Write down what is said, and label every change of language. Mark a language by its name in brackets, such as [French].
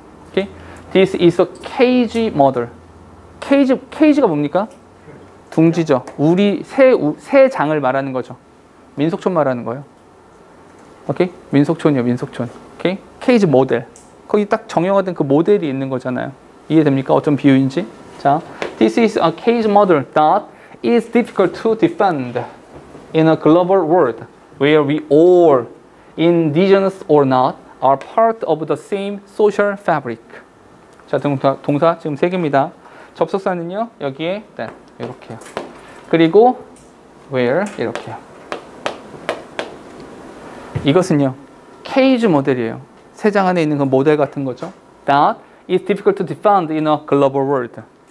[English] Okay? This is a cage model. [Korean] cage가 뭡니까? 둥지죠. 우리 새 장을 말하는 거죠. 민속촌 말하는 거예요. 오케이? 민속촌이요, 민속촌. 오케이? 케이지 모델. 거기 딱 정형화된 그 모델이 있는 거잖아요. 이해됩니까? 어떤 비유인지? [English] 자, this is a cage model that is difficult to defend in a global world where we all, indigenous or not, are part of the same social fabric. [Korean] 자, 동사 지금 3개입니다. 접속사는요, 여기에 that 이렇게요. 그리고 where 이렇게요. 이것은요, 케이지 모델이에요. 3장 안에 있는 그 모델 같은 거죠. [English] That is difficult to define in a global world.